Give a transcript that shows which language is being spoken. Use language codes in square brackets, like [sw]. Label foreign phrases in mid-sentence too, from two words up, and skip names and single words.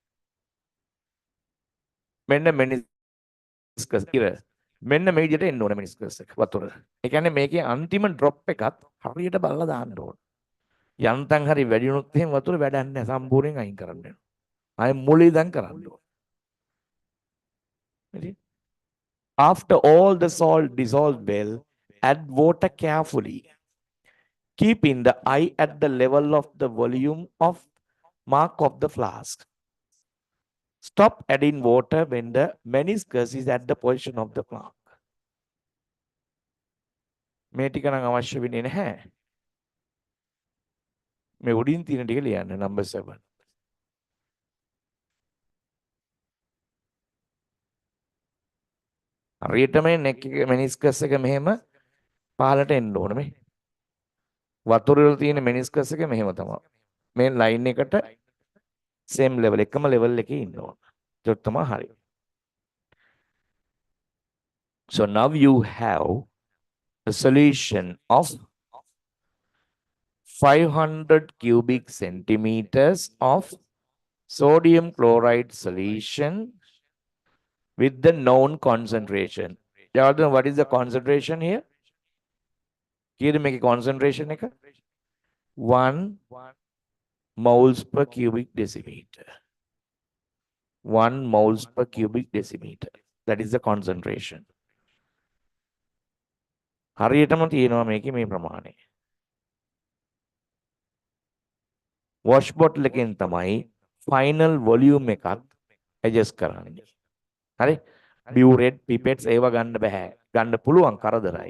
[si] මෙන්න මෙනිස්කස් ඉර. මෙන්න මේ විදිහට එන්න ඕන මෙනිස්කස් එක වතුර. ඒ කියන්නේ මේකේ අන්තිම ඩ්‍රොප් එකත් හරියට බලලා දාන්න ඕන. යන්තම් හරි වැඩි වුණොත් එහෙම වතුර වැඩක් නැහැ සම්පූර්ණයෙන් අයින් කරන්න වෙනවා. ආයේ මුලින් ඉඳන් කරන්න ඕන. හරි. [en] After all the salt dissolved well, add water carefully, keeping the eye at the level of the volume of mark of the flask. Stop adding water when the meniscus is at the position of the flask. [si] මේ ටික නම් අවශ්‍ය වෙන්නේ නැහැ. මේ උඩින් තියෙන ටික ලියන්න number 7. හරියට මේ neck එක meniscus එක මෙහෙම පහළට එන්න ඕන මේ. වතුර වල තියෙන meniscus එක මෙහෙම තමයි. මේ line එකට [en] same level [si] එකම level එකේ ඉන්න ඕන. ඒක තමයි හරිය. [en] So now you have a solution of 500 cubic centimeters of sodium chloride solution with the known concentration. Jordan, what is the concentration here? Here make a concentration. 1 moles per cubic decimeter. 1 moles per cubic decimeter. That is the concentration. [si] හරියටම තියෙනවා මේකේ මේ ප්‍රමාණය. [en] wash bottle [si] එකෙන් තමයි [en] final volume [si] එකත් adjust කරන්නේ. හරි? [en] burette pipettes [si] ඒව ගන්න බෑ. ගන්න පුළුවන් කරදරයි.